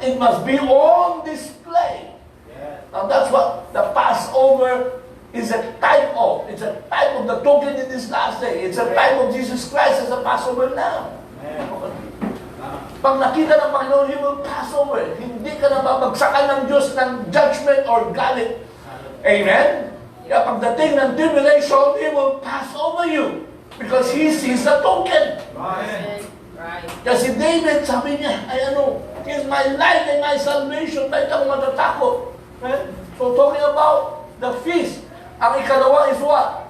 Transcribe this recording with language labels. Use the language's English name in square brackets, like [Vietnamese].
[English] It must be on display. Now that's what the Passover is a type of. It's a type of the token in this last day. It's a type of Jesus Christ as a Passover Lamb. [Filipino] Pag nakita ng Panginoon, [English] He will pass over. [Filipino] Hindi ka na babagsakan ng Diyos ng judgment or galit. [English] Amen? [Filipino] Kaya pagdating ng [English] tribulation, He will pass over you. Because He sees the token. Right. [Filipino] Kasi David, sabi niya, [English] He's my light and my salvation. [Filipino] Bakit ako matatakot? [English] So talking about the feast, [Filipino] ang ikalawa [English] is what?